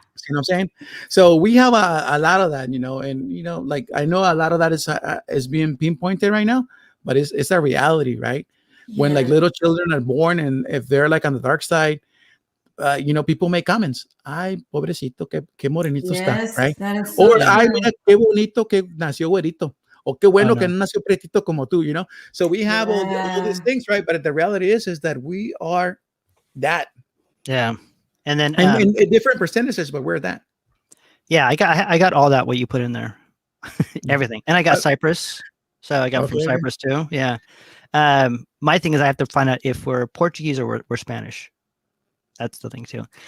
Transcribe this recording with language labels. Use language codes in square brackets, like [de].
[en] You know what I'm saying? So we have a lot of that, and like I know a lot of that is being pinpointed right now, but it's a reality, right? Yeah. When like little children are born, and if they're like on the dark side, people make comments. [es] Ay, pobrecito, qué morenito está, right? Or ay, mira, qué bonito que nació güerito. O qué bueno que no nació prietito como tú, [en] So we have all these things, right? But the reality is that we are that. Yeah. And then in different percentages, but we're that. Yeah, I got all that what you put in there. Everything. And I got Cyprus. So I got from Cyprus too. Yeah. My thing is I have to find out if we're Portuguese or we're Spanish. That's the thing too.